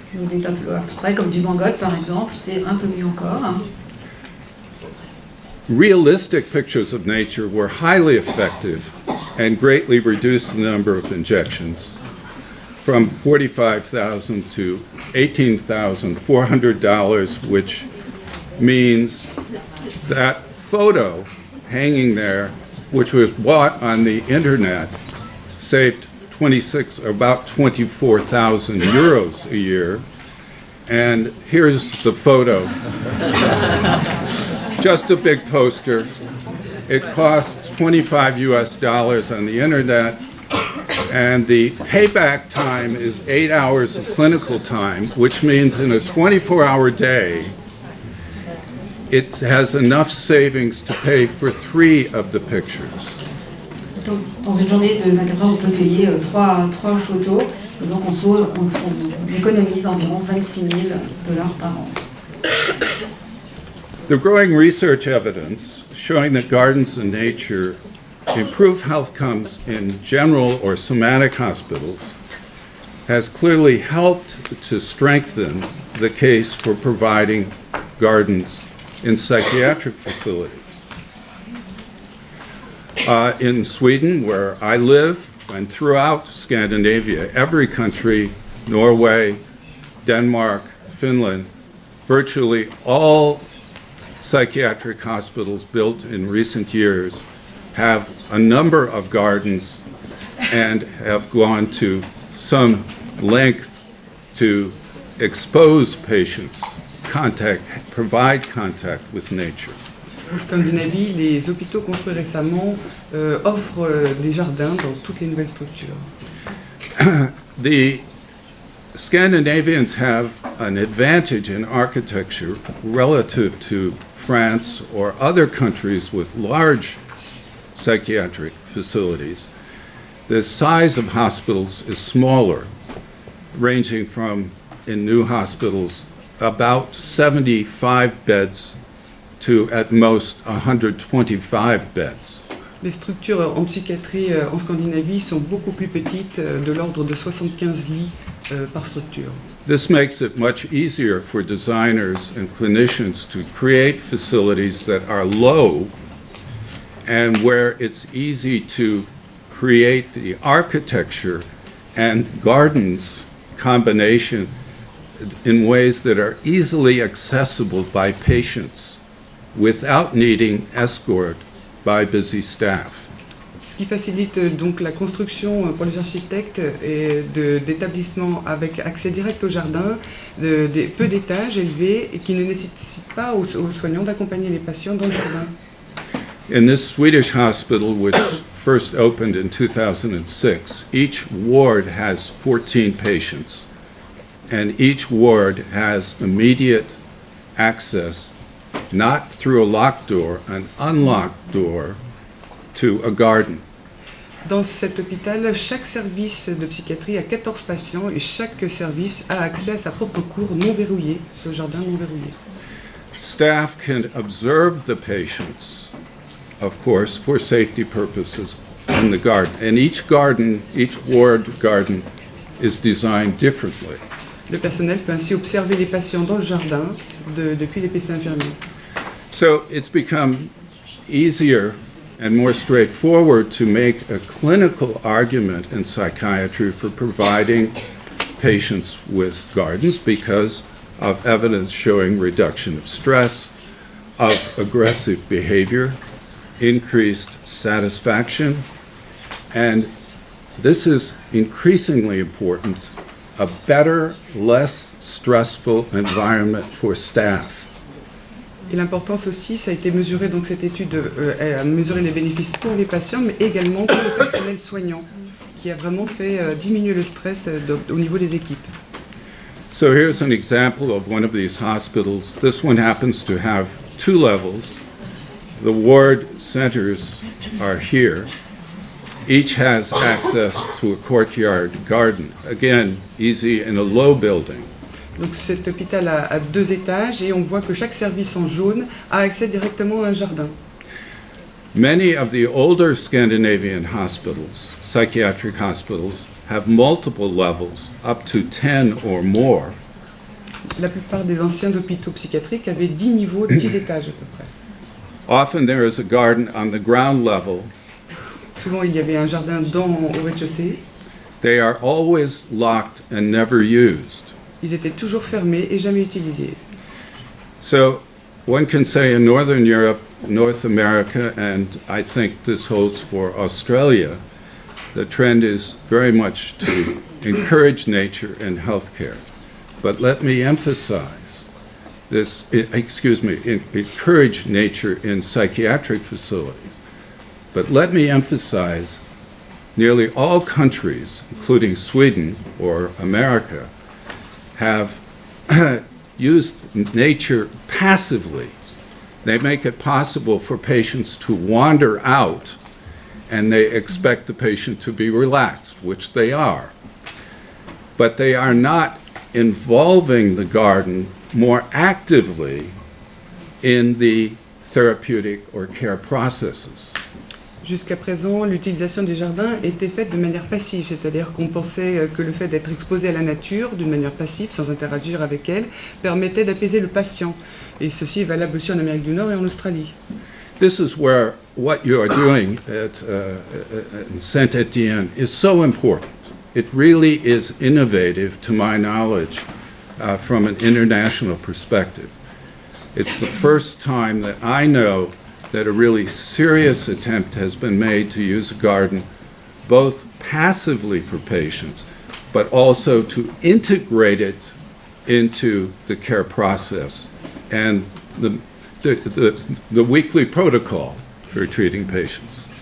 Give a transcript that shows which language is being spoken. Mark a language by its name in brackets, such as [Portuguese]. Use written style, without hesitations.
[French] Donc, des tableaux abstraits comme du Van Gogh, par exemple, c'est un peu mieux encore. [English] Realistic pictures of nature were highly effective and greatly reduced the number of injections from $45,000 to $18,400, which means that photo hanging there, which was bought on the internet, saved about 24,000 euros a year. And here's the photo. Just a big poster. It costs $25 on the internet, and the payback time is 8 hours of clinical time, which means in a 24-hour day, it has enough savings to pay for 3 of the pictures. [French] Donc, dans une journée de 24 heures, on peut payer 3 photos, et donc on économise environ $26,000 par an. [English] The growing research evidence showing that gardens in nature improve health outcomes in general or somatic hospitals has clearly helped to strengthen the case for providing gardens in psychiatric facilities. In Sweden, where I live, and throughout Scandinavia, every country, Norway, Denmark, Finland, virtually all psychiatric hospitals built in recent years have a number of gardens and have gone to some length to expose patients, provide contact with nature. [French] En Scandinavie, les hôpitaux construits récemment offrent des jardins dans toutes les nouvelles structures. [English] The Scandinavians have an advantage in architecture relative to France or other countries with large psychiatric facilities. The size of hospitals is smaller, ranging from, in new hospitals, about 75 beds to at most 125 beds. [French] Les structures en psychiatrie en Scandinavie sont beaucoup plus petites, de l'ordre de 75 lits par structure. [English] This makes it much easier for designers and clinicians to create facilities that are low and where it's easy to create the architecture and gardens combination in ways that are easily accessible by patients without needing escort by busy staff. [French] Ce qui facilite donc la construction pour les architectes et d'établissements avec accès direct au jardin, peu d'étages élevés et qui ne nécessitent pas aux soignants d'accompagner les patients dans le jardin. [English] In this Swedish hospital, which first opened in 2006, each ward has 14 patients, and each ward has immediate access, not through a locked door, an unlocked door, to a garden. [French] Dans cet hôpital, chaque service de psychiatrie a 14 patients et chaque service a accès à sa propre cour non verrouillée, ce jardin non verrouillé. [English] Staff can observe the patients, of course, for safety purposes in the garden. And each ward garden is designed differently. [French] Le personnel peut ainsi observer les patients dans le jardin depuis les PC infirmiers. [English] So it's become easier and more straightforward to make a clinical argument in psychiatry for providing patients with gardens because of evidence showing reduction of stress, of aggressive behavior, increased satisfaction, and this is increasingly important, a better, less stressful environment for staff. [French] Et l'importance aussi, ça a été mesuré, donc cette étude a mesuré les bénéfices pour les patients, mais également pour le personnel soignant, qui a vraiment fait diminuer le stress au niveau des équipes. [English] So here's an example of one of these hospitals. This one happens to have 2 levels. The ward centers are here, Each has access to a courtyard garden, again, easy in a low building. [French] Donc cet hôpital a 2 étages et on voit que chaque service en jaune a accès directement à un jardin. [English] Many of the older Scandinavian hospitals, psychiatric hospitals, have multiple levels, up to 10 or more. [French] La plupart des anciens hôpitaux psychiatriques avaient 10 niveaux, 10 étages à peu près. [English] Often there is a garden on the ground level. [French] Souvent il y avait un jardin au rez-de-chaussée. [English] They are always locked and never used. [French] Ils étaient toujours fermés et jamais utilisés. [English] So one can say in Northern Europe, North America, and I think this holds for Australia, the trend is very much to encourage nature in healthcare. But let me emphasize this, encourage nature in psychiatric facilities. But let me emphasize, nearly all countries, including Sweden or America, have used nature passively. They make it possible for patients to wander out, and they expect the patient to be relaxed, which they are. But they are not involving the garden more actively in the therapeutic or care processes. [French] Jusqu'à présent, l'utilisation des jardins était faite de manière passive, c'est-à-dire qu'on pensait que le fait d'être exposé à la nature d'une manière passive, sans interagir avec elle, permettait d'apaiser le patient. Et ceci est valable aussi en Amérique du Nord et en Australie. [English] This is where what you are doing at Saint-Étienne is so important. It really is innovative, to my knowledge, from an international perspective. It's the first time that I know that a really serious attempt has been made to use a garden both passively for patients, but also to integrate it into the care process and the weekly protocol for treating patients.